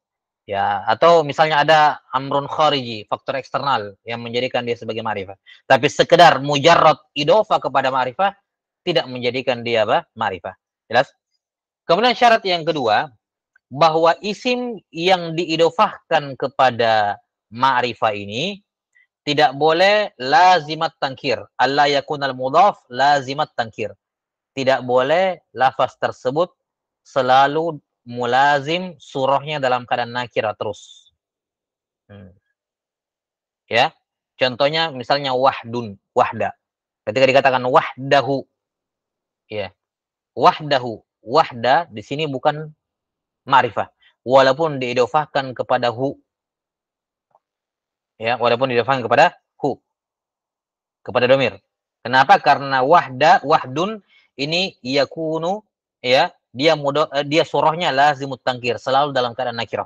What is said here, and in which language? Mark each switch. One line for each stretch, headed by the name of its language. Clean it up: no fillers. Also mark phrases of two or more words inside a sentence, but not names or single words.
Indonesian: Ya, atau misalnya ada
Arabic: أمر خارجي,
Indonesian: faktor eksternal yang menjadikan dia sebagai ma'rifah. Tapi sekedar
Arabic: مجرد إضافة
Indonesian: kepada ma'rifah tidak menjadikan dia ma'rifah. Jelas? Kemudian syarat yang kedua, bahwa isim yang diidhofahkan kepada ma'rifah ini tidak boleh
Arabic: لازمة تنكير. ألا يكون المضاف لازمة تنكير.
Indonesian: Tidak boleh lafaz tersebut selalu mulazim surahnya dalam keadaan nakirah terus. Ya, contohnya misalnya
Arabic: وحد، وحدة.
Indonesian: Ketika dikatakan wahdahu, ya,
Arabic: وحده، وحدة
Indonesian: di sini bukan ma'rifah, walaupun diidhofahkan kepada hu, ya, walaupun diidhofahkan kepada hu, kepada domir. Kenapa? Karena wahdun ini yakunu, ya, dia surahnya
Arabic: لازم التنكير,
Indonesian: selalu dalam keadaan nakirah.